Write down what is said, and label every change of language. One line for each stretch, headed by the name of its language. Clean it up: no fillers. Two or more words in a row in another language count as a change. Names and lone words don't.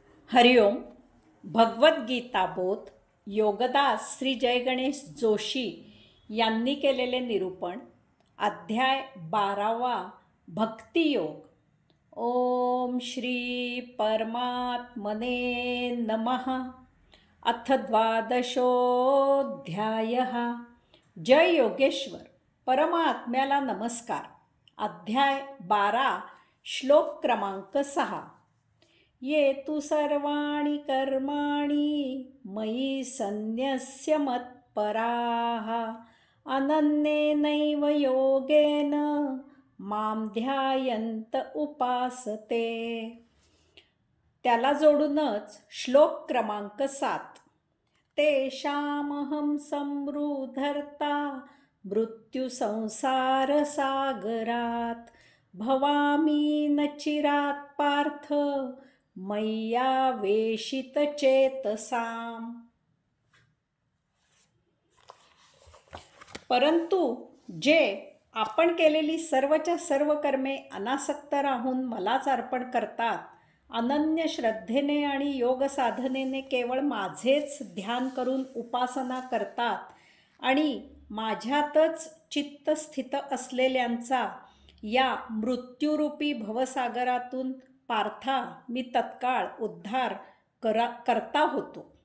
Marathi: हरिओम. भगवद्गीता बोध योगदास श्री जय गणेश जोशी यांनी केलेले निरूपण. अध्याय 12वा भक्तियोग.
Sanskrit: ओम श्री परमात्मने नमः. अथ द्वादशोऽध्यायः.
Marathi: जय योगेश्वर. परमात्म्याला नमस्कार. अध्याय 12 श्लोक क्रमांक 6.
Sanskrit: ये तु सर्वाणि कर्माणि मयि सन्न्यस्य मत्पराः अनन्येनैव योगेन मां ध्यायन्त उपासते.
Marathi: त्याला जोडूनच श्लोक क्रमांक 7.
Sanskrit: तेषामहं संवृधर्ता मृत्युसंसारसागरात् भवामि न चिरात् पार्थ मय्यावेशितचेतसाम्.
Marathi: परंतु जे आपण केलेली सर्वच्या सर्व कर्मे अनासक्त राहून मलाच अर्पण करतात, अनन्य श्रद्धेने आणि योग साधनेने केवळ माझेच ध्यान करून उपासना करतात आणि माझ्यातच चित्त स्थित असलेल्यांचा या मृत्यूरूपी भवसागरातून पार्था मी तत्काळ उद्धार करता होतो.